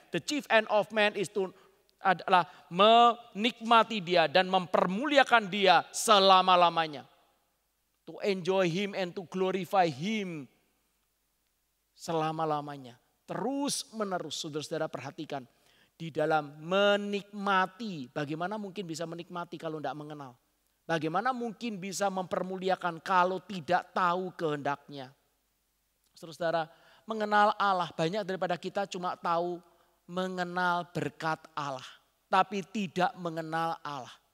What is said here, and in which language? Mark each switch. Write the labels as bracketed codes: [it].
[en] The chief end of man [id] adalah menikmati dia dan mempermuliakan dia selama-lamanya. [en] To enjoy him and to glorify him [id] selama-lamanya. Terus menerus, saudara-saudara perhatikan. Di dalam menikmati, bagaimana mungkin bisa menikmati kalau tidak mengenal? Bagaimana mungkin bisa mempermuliakan kalau tidak tahu kehendaknya? Saudara-saudara, mengenal Allah, banyak daripada kita cuma tahu mengenal berkat Allah, tapi tidak mengenal Allah.